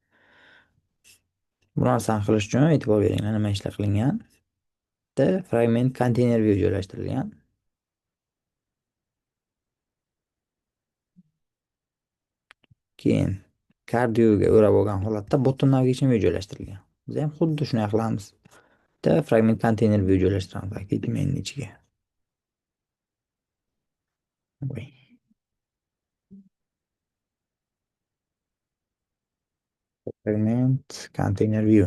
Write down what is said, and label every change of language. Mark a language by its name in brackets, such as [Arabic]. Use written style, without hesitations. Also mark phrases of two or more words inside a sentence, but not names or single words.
[Uzbek] Bu narsani qilish uchun e'tibor bering. Mana nima ishlar qilingan. Bitta [English] fragment konteyner view [Uzbek] joylashtirilgan. Keyin cardioga o'rab olgan holatda [English] bottom navigation view [Uzbek] joylashtirilgan. Biz ham xuddi shunday qilamiz. Bitta [English] fragment konteyner view [Uzbek] joylashtiramiz akademiyaning ichiga. Voy. [English] Fragment container view.